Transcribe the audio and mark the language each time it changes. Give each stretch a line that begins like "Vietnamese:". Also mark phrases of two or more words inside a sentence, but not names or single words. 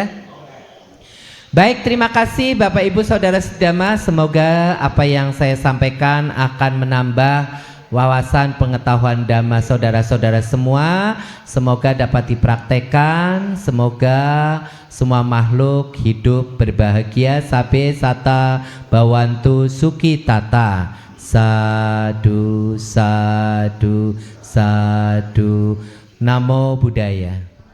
Indonesian: Baik, terima kasih Bapak Ibu Saudara Sedama. Semoga apa yang saya sampaikan akan menambah wawasan pengetahuan Dhamma saudara-saudara semua. Semoga dapat dipraktekkan. Semoga semua makhluk hidup berbahagia.
Pali: Sabe sata bawantu suki tata. Sadu, sadu, sadu.
Indonesian: Namo Buddhaya.